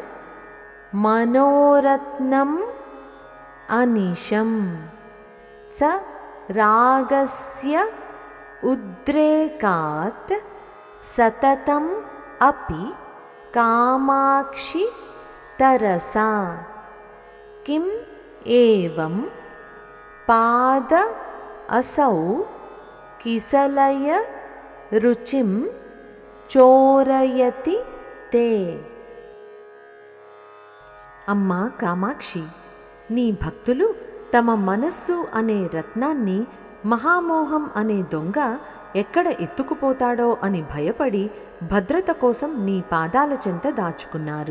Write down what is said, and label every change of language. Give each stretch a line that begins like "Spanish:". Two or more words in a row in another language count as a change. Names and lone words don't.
Sanskrit: मनोरत्नम् अनिशम् स रागस्य उद्रेकात् सततम् अपि कामाक्षि तरसा किम् एवं पाद असौ किसलय रुचिं చోరయతి తే.
Telugu: అమ్మా కామాక్షి, నీ భక్తులు తమ మనస్సు అనే రత్నాన్ని మహామోహం అనే దొంగ ఎక్కడ ఎత్తుకుపోతాడో అని భయపడి భద్రత కోసం నీ పాదాల చెంత దాచుకున్నారు.